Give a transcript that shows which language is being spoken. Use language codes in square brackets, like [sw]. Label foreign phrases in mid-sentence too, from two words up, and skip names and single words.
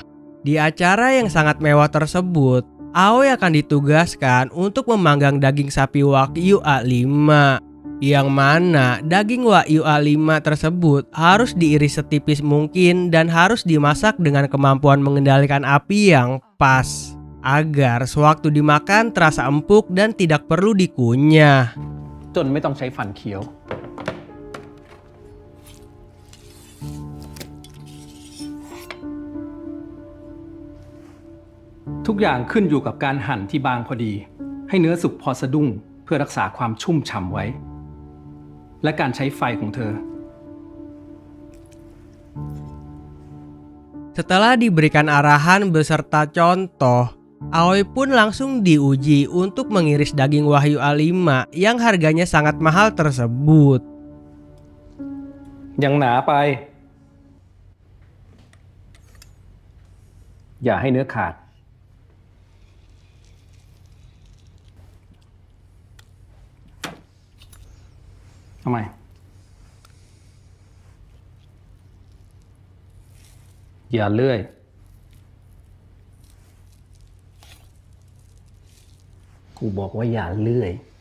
[id] Di acara yang sangat mewah tersebut, Aoi akan ditugaskan untuk memanggang daging sapi Wagyu A5, yang mana daging Wagyu A5 tersebut harus diiris setipis mungkin dan harus dimasak dengan kemampuan mengendalikan api yang pas, agar sewaktu dimakan terasa empuk dan tidak perlu dikunyah. [th] จนไม่ต้องใช้ฟันเคี้ยว ทุกอย่างขึ้นอยู่กับการหั่นที่บางพอดี ให้เนื้อสุกพอสะดุ้งเพื่อรักษาความชุ่มฉ่ำไว้ และการใช้ไฟของเธอ [id] Setelah diberikan arahan beserta contoh, Aoi pun langsung diuji untuk mengiris daging Wagyu A5 yang harganya sangat mahal tersebut. [th] ยังหนาไป อย่าให้เนื้อขาด ทำไม อย่าเลื่อยกูบอกว่าอย่าเลื่อย